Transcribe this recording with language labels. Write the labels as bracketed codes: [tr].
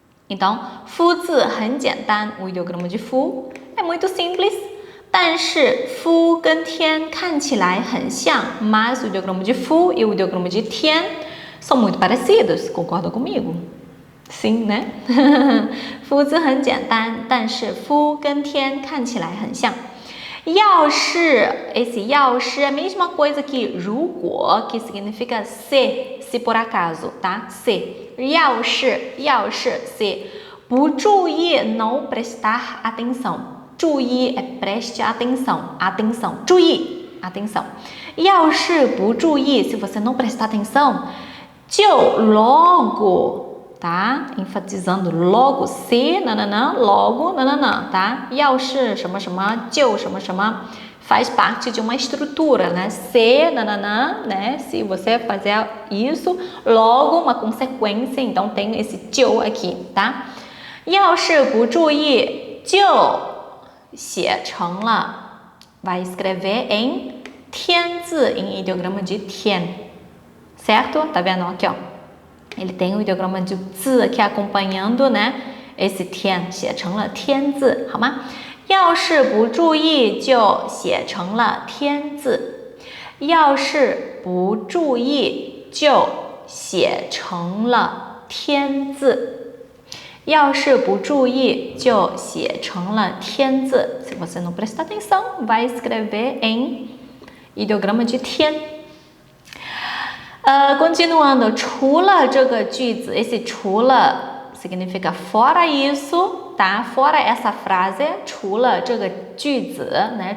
[pt] Então, [zh] 夫字很简单, [pt] o ideograma de 夫 é muito simples, [zh] 但是夫跟天看起来很像, [pt] mas o ideograma de 夫 e o ideograma de 天 são muito parecidos, concorda comigo? Sim, né? [zh] 夫字很简单, 但是夫跟天看起来很像. [pt] 要是, esse 要是é a mesma coisa que 如果, que significa se por acaso, tá? Se. 要是 se. 不注意 não prestar atenção. 注意 é preste atenção. Atenção. 注意 atenção. 要是不注意, se você não prestar atenção, 就 logo tá? Enfatizando logo se, nananã, logo, nananã, tá? 要是什么什么就什么什么 faz parte de uma estrutura, né? Se, nananã, né? Se você fazer isso, logo uma consequência, então tem esse 就 aqui, tá? [zh] 要是不注意就写成了 [pt] vai escrever em 天字 em ideograma de 天 certo? Tá vendo aqui, ó? Ele tem o ideograma de 字 aqui acompanhando, né? [zh] Esse 天写成了天字，好吗？要是不注意就写成了天字，要是不注意就写成了天字，要是不注意就写成了天字。 [pt] Se você não prestar atenção, vai escrever em ideograma de 天。 continuando, [zh] 除了这个句子 [pt] esse 除了 significa fora isso, tá? Fora essa frase, [zh] 除了这个句子 [pt] né?